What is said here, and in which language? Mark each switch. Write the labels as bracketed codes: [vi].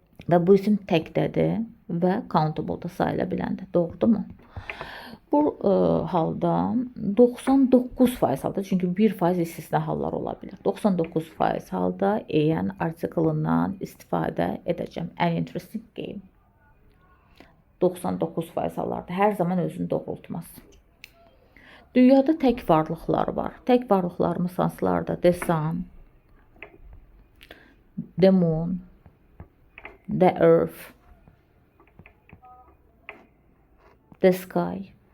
[az] Və bu isim təkdədir və countable-da sayıla biləndir. Doğrudurmu? Bu halda 99% halda, çünki 1% istisna hallar ola bilər. 99% halda EN artiklından istifadə edəcəm. [en] An interesting game. [az] 99% hallarda hər zaman özünü doğrultmaz. Dünyada tək varlıqlar var. Tək varlıqlarımız hansılardır? [en] The sun, the moon, the earth, the sky.